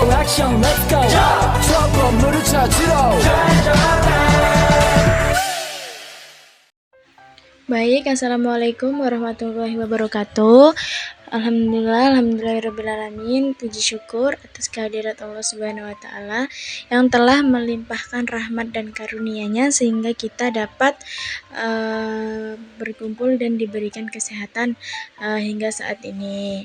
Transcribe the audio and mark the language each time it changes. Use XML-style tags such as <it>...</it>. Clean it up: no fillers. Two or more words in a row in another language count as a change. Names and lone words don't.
<ko>액션</ko> <en>let's go</en> <ko>저 건물을 찾으러</ko> <id>Baik,</id> <ar>السلام عليكم ورحمة الله وبركاته. الحمد لله رب العالمين.</ar> <id>Puji syukur atas kehadirat</id> <ar>الله سبحانه وتعالى</ar> <id>yang telah melimpahkan rahmat dan karunia-Nya sehingga kita dapat berkumpul dan diberikan kesehatan hingga saat ini.</id>